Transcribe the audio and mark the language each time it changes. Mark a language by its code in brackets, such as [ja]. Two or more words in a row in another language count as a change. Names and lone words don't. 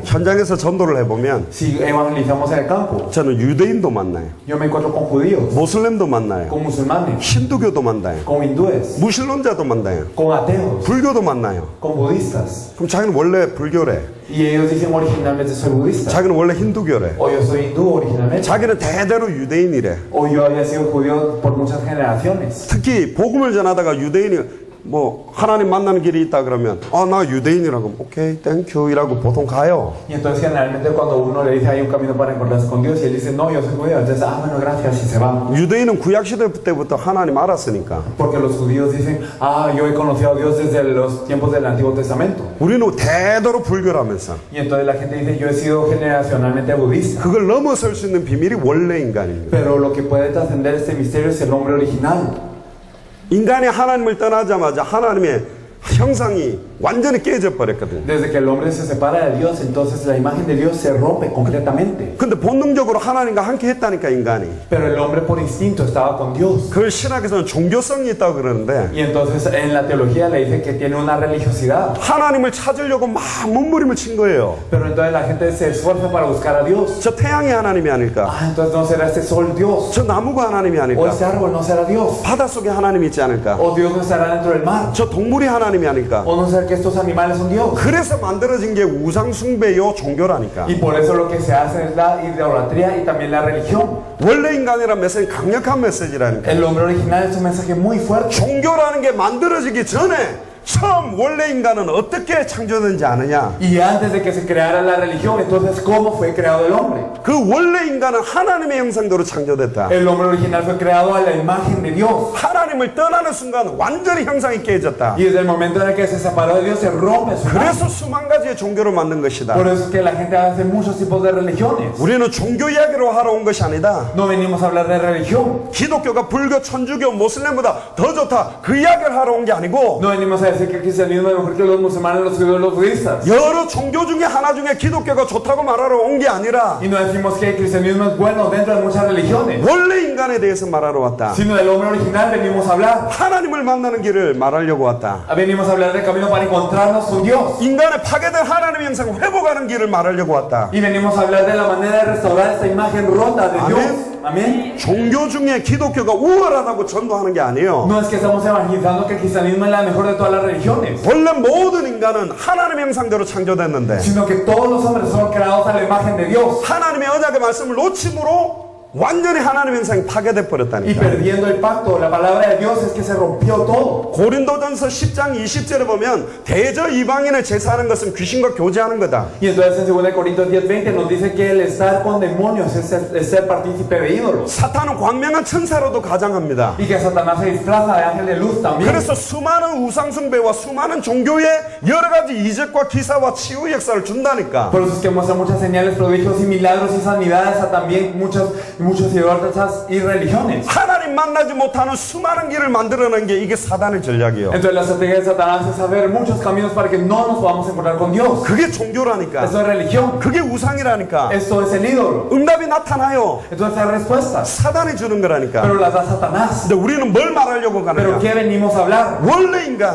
[ko] 현장에서 전도를 해보면 [es] Si evangelizamos en el campo, [ko] 저는 유대인도 만나요. [es] yo me encuentro con judíos, [ko] 모슬렘도 만나요. [es] con musulmanes, [ko] 힌두교도 만나요. [es] con hindúes, [ko] 무신론자도 만나요. [es] con ateos, [ko] 불교도 만나요. [es] con budistas. [ko] 그럼 자기는 원래 불교래. [es] Y ellos dicen originalmente soy budista, [ko] 자기는 원래 힌두교래. [es] o yo soy hindú originalmente, [ko] 자기는 대대로 유대인이래. [es] o yo había sido judío por muchas generaciones. [ko] 특히 복음을 전하다가 유대인이 뭐 하나님 만나는 길이 있다 그러면 나 유대인이라고 [en] okay thank you [ko] 이라고 보통 가요. [es] Y entonces generalmente cuando uno le dice hay un camino para encontrarse con Dios y él dice no, yo soy judío, entonces bueno, gracias y se va. [ko] 유대인은 구약 시대 때부터 하나님 알았으니까. [es] Porque los judíos dicen yo he conocido a Dios desde los tiempos del Antiguo Testamento. [ko] 우리는 대대로 불교라면서. [es] Y entonces la gente dice yo he sido generacionalmente budista. [ko] 그걸 넘어설 수 있는 비밀이 원래 인간입니다. [es] Pero lo que puede trascender este misterio es el hombre original. [ko] 인간이 하나님을 떠나자마자 하나님의 형상이 완전히 깨져 버렸거든요. [es] Desde que el hombre se separa de Dios, entonces la imagen de Dios se rompe completamente. [ko] 근데 본능적으로 하나님과 함께 했다니까 인간이. [es] Pero el hombre por instinto estaba con Dios. [ko] 그걸 신학에서는 종교성이 있다고 그러는데. [es] Y entonces en la teología le dice que tiene una religiosidad. [ko] 하나님을 찾으려고 막 몸부림을 친 거예요. [es] Pero entonces la gente se esfuerza para buscar a Dios. [ko] 저 태양이 하나님이 아닐까? [es] Entonces no será este sol Dios. [ko] 저 나무가 하나님이 [es] O [ko] 아닐까? [es] este árbol no será Dios. [ko] 바닷속에 하나님이 있지 않을까? [es] O Dios no estará dentro del mar. [ko] 저 동물이 하나님이 아닐까? [es] O no será que estos animales son Dios. [ko] 그래서 만들어진 게 우상숭배요 종교라니까. [es] Y por eso lo que se hace es la idolatría y también la religión. [ko] 원래 인간이란 메시지는 강력한 메시지라니까. [es] El hombre original es un mensaje muy fuerte. [ko] 종교라는 게 만들어지기 전에 처음 원래 인간은 어떻게 창조된지 아느냐? [es] Y antes de que se creara la religión, entonces ¿cómo fue creado el hombre? [ko] 그 원래 인간은 하나님의 형상대로 창조됐다. [es] El hombre original fue creado a la imagen de Dios. [ko] 하나님을 떠나는 순간 완전히 형상이 깨졌다. [es] Y desde el momento en el que se separó de Dios se rompe su imagen. [ko] 그래서 수만 가지의 종교를 만든 것이다. [es] Por eso es que la gente hace muchos tipos de religiones. [ko] 우리는 종교 이야기로 하러 온 것이 아니다. [es] No venimos a hablar de religión. [ko] 기독교가 불교, 천주교, 모슬렘보다 더 좋다. 그 이야기를 하러 온 게 아니고 [es] No venimos a decir que el cristianismo es mejor que los musulmanes, los judíos, los budistas. [ko] 여러 종교 중에 하나 중에 기독교가 좋다고 말하러 온 게 아니라 [es] Y no decimos que el cristianismo es bueno dentro de muchas religiones. [ko] 원래 인간에 대해서 말하러 왔다. [es] Sino del hombre original venimos a hablar. [ko] 하나님을 만나는 길을 말하려고 왔다. [es] Venimos a hablar del camino para encontrarnos con Dios. [ko] 인간의 파괴된 하나님의 형상을 회복하는 길을 말하려고 왔다. [es] Y venimos a hablar de la manera de restaurar esta imagen rota de Dios. Amén. [ko] 종교 중에 기독교가 우월하다고 전도하는 게 아니에요. [es] No es que estamos evangelizando que el cristianismo es la mejor de todas las religiones. [ko] 원래 모든 인간은 하나님의 형상대로 창조됐는데 [es] Sino que todos los hombres son creados a la imagen de Dios. [ko] 하나님의 언약의 말씀을 놓침으로 완전히 하나님의 형상이 파괴돼 [es] Y [ko] 버렸다니까. [es] perdiendo el pacto, la palabra de Dios es que se rompió todo. [ko] 고린도전서 10장 20절에 보면 대저 이방인을 제사하는 것은 귀신과 교제하는 거다. [es] Y entonces en 2 Corintios 10:20 nos dice que el estar con demonios es ser partícipe de ídolos. [ko] 사탄은 광명한 천사로도 가장합니다. [es] Y que Satanás se disfraza de ángel de luz también. [ko] 그래서 수많은 우상숭배와 수많은 종교의 여러 가지 이적과 기사와 치유 역사를 준다니까. [es] Por eso es que muestra muchas señales, prodigios y milagros y sanidades a también muchos idólatras y religiones. [ko] 하나님 만나지 못하는 수많은 길을 만들어낸 게 이게 사단의 전략이에요. [es] Entonces la estrategia de Satanás es saber muchos caminos para que no nos podamos encontrar con Dios. [ko] 그게 종교라니까. [es] Eso es religión. [ko] 그게 우상이라니까. [es] Esto es el ídolo. [ko] 응답이 나타나요. [es] Entonces hay respuestas. [ko] 사단이 주는 거라니까. [es] Pero las da Satanás. [ko] 근데 우리는 뭘 말하려고 [es] Pero [ko] 가느냐? [es] ¿qué venimos a hablar? [ko] 원래 인간,